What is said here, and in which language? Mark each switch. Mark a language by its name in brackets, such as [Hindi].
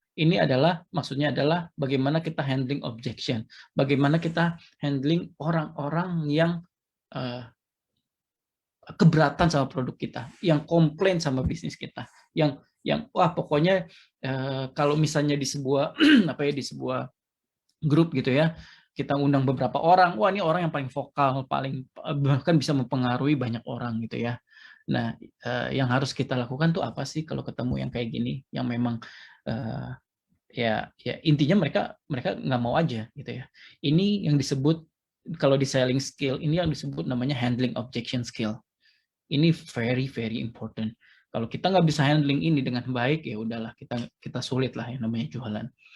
[Indonesian] Ini adalah, maksudnya adalah bagaimana kita handling objection, bagaimana kita handling orang-orang yang keberatan sama produk kita, yang komplain sama bisnis kita, yang wah pokoknya kalau misalnya di sebuah apa ya, di sebuah grup gitu ya, kita undang beberapa orang, wah ini orang yang paling vokal, paling bahkan bisa mempengaruhi banyak orang gitu ya. Nah, yang harus kita lakukan tuh apa sih kalau ketemu yang kayak gini, yang memang ya intinya mereka nggak mau aja gitu ya. Ini yang disebut kalau di selling skill, ini yang disebut namanya handling objection skill. [English] Ini very very important. [Indonesian] Kalau kita nggak bisa handling ini dengan baik, ya udahlah, kita sulit lah yang namanya jualan.